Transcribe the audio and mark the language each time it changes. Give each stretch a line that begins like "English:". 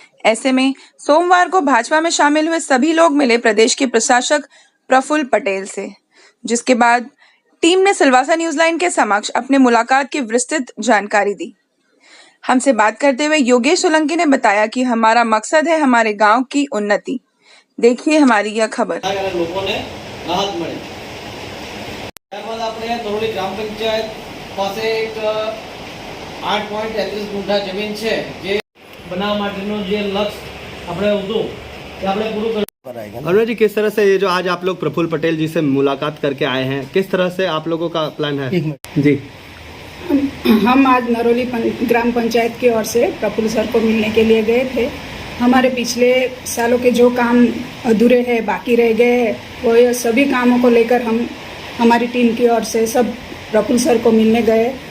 Hindi: ऐसे में सोमवार को भाजपा में शामिल हुए सभी लोग मिले प्रदेश के प्रशासक प्रफुल्ल पटेल से, जिसके बाद टीम ने सिलवासा न्यूज लाइन के समक्ष अपने मुलाकात की विस्तृत जानकारी दी। हमसे बात करते हुए योगेश सोलंकी ने बताया कि हमारा मकसद है हमारे गांव की उन्नति। देखिए हमारी यह खबर। लोगों ने राहत मिली।
Gujarati: ત્યારબાદ આપણે નરોલી ગ્રામ પંચાયત પાસે એક 8.33 ગુંઠા જમીન છે જે બનાવવા માટેનું જે લક્ષ્ય આપણે હતું તે આપણે પૂરું કર્યું।
Hindi: अनुराग जी, किस तरह से ये जो आज आप लोग प्रफुल्ल पटेल जी से मुलाकात करके आए हैं, किस तरह से आप लोगों का प्लान है? जी, हम आज नरोली ग्राम पंचायत की ओर से प्रफुल्ल सर को मिलने के लिए गए थे। हमारे पिछले सालों के जो काम अधूरे हैं, बाकी रह गए हैं, वो ये सभी कामों को लेकर हम हमारी टीम की ओर से सब प्रफुल्ल सर को मिलने गए।